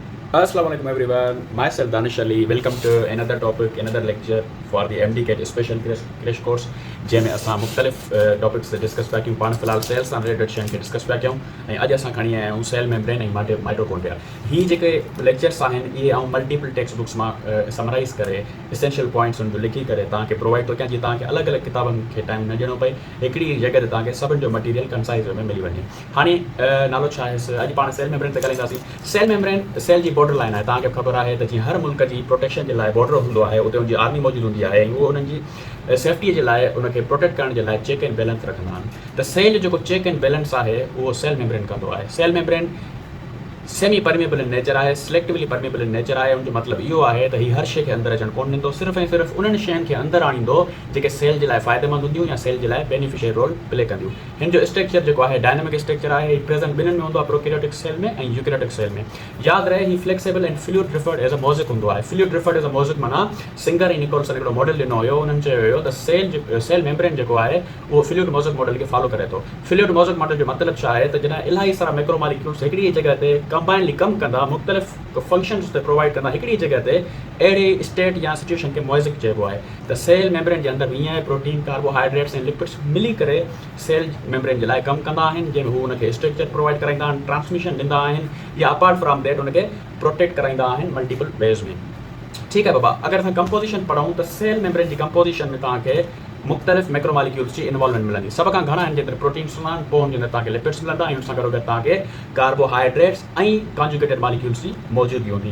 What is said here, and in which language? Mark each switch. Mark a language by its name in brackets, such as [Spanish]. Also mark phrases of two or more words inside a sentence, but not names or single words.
[English] Assalamualaikum everyone. Myself Danish Ali. Welcome to another topic, another lecture for the MDCAT special crash course. [Sindhi] जंहिंमें असां मुख़्तलिफ़ [English] topics discuss [Sindhi] पिया कयूं पाण फ़िलहाल सेल सां रिलेटेड शयुनि खे डिस्कस पिया कयूं ऐं अॼु असां खणी आया आहियूं [English] cell membrane [Sindhi] ऐं माइटोकॉन्ड्रिया। हीअ जेके लेक्चर्स आहिनि इहे आऊं [English] multiple text books [Sindhi] मां समराइज़ करे [English] essential points [Sindhi] उन जो लिखी करे तव्हांखे प्रोवाइड थो कयां जीअं तव्हांखे अलॻि अलॻि किताबनि खे टाइम न ॾियणो पए, हिकिड़ी जॻह ते तव्हांखे सभिनि जो मटीरियल कंसाइज़ में मिली वञे। हाणे नालो छा आहे, अॼु पाण [English] cell membrane [Sindhi] ते ॻाल्हाईंदासीं। [English] cell membrane cell [Sindhi] जी [English] border line [Sindhi] आहे। तव्हांखे ख़बर आहे त जीअं हर मुल्क जी प्रोटेक्शन जे लाइ बॉर्डर हूंदो आहे, उते उनजी आर्मी मौजूदु हूंदी आहे ऐं उहो उन्हनि जी सेफ्टीअ जे लाइ उनखे प्रोटेक्ट करण जे लाइ [English] check and balance [Sindhi] रखंदा आहिनि। त सेल जेको [English] check and balance [Sindhi] आहे उहो [English] cell membrane [Sindhi] कंदो आहे। [English] cell membrane semi permeable in nature [Sindhi] आहे, [English] selectively permeable in nature [Sindhi] आहे। उनजो मतिलबु इहो आहे त हीउ हर शइ खे अंदरि अचणु कोन ॾींदो, सिर्फ़ु ऐं सिर्फ़ु उन्हनि शयुनि खे अंदरि आणींदो जेके सेल जे लाइ फ़ाइदेमंद हूंदियूं या सेल जे लाइ [English] beneficial role play [Sindhi] कंदियूं। हिन जो स्ट्रक्चर जेको आहे [English] dynamic structure [Sindhi] आहे, हीउ प्रेज़ेंट ॿिन्हिनि में हूंदो आहे, [English] prokaryotic cell [Sindhi] में ऐं [English] eukaryotic cell [Sindhi] में। यादि रहे हीउ [English] flexible and fluid referred as a mosaic [Sindhi] हूंदो आहे। [English] fluid referred as a mosaic [Sindhi] माना सिंगर ऐं निकोलसन हिकिड़ो मॉडल ॾिनो हुयो, उन्हनि चयो हुयो त [English] cell membrane [Sindhi] जेको आहे उहो [English] fluid mosaic model [Sindhi] खे फॉलो करे थो। [English] fluid mosaic model [Sindhi] जो मतिलबु छा आहे त जॾहिं इलाही सारा मैक्रोमॉलिक्यूल्स हिकिड़ी जॻह ते कंबाइनली कमु कंदा, मुख़्तलिफ़ फंक्शन्स ते प्रोवाइड कंदा हिकिड़ी जॻह ते, अहिड़ी स्टेट या सिचुएशन खे मोज़िक चइबो आहे। त [English] cell membrane [Sindhi] जे अंदरि हीअं प्रोटीन, कार्बोहाइड्रेट्स ऐं लिपिड्स मिली करे [English] cell membrane [Sindhi] जे लाइ कमु कंदा आहिनि, जंहिंमें हू हुनखे स्ट्रक्चर प्रोवाइड कराईंदा आहिनि, ट्रांसमिशन ॾींदा आहिनि या [English] apart from that [Sindhi] हुनखे प्रोटेक्ट कराईंदा आहिनि [English] multiple ways [Sindhi] में। ठीकु आहे बाबा। अगरि असां कंपोज़िशन पढ़ूं त [English] cell membrane [Sindhi] जी कंपोज़िशन में तव्हांखे मुख़्तलिफ़ मैक्रोमॉलिक्यूल्स जी इन्वॉल्वमेंट मिलंदी। सभ खां घणा आहिनि, जेतिरे प्रोटीन्स हूंदा आहिनि, पोइ हुनजे अंदरि तव्हांखे लिपिड्स मिलंदा ऐं हुन सां गॾोगॾु तव्हांखे कार्बोहाइड्रेट्स ऐं [English] conjugated molecules [Sindhi] जी मौजूदगी हूंदी।